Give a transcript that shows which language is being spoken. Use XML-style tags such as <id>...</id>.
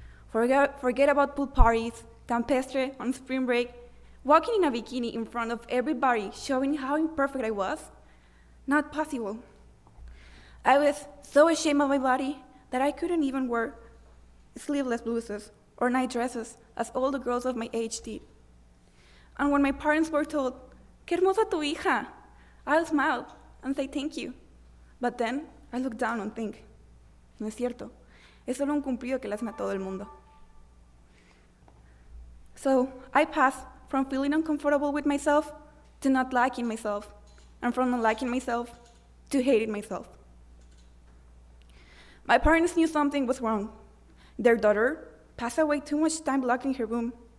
<en>Forget about pool parties, campestre on spring break, walking in a bikini in front of everybody, showing how imperfect I was. Not possible. I was so ashamed of my body that I couldn't even wear sleeveless blouses or night dresses as all the girls of my age did. And when my parents were told,</en> <es>"Qué hermosa tu hija,"</es> <en>I'll smile and say thank you. But then I look down and think,</en> <es>no es cierto, es solo un cumplido que le hacen a todo el mundo.</es> <en>So I passed from feeling uncomfortable with myself to not liking myself, and from not liking myself to hating myself. My parents knew something was wrong. Their daughter passed away too much time locked in her room.</en>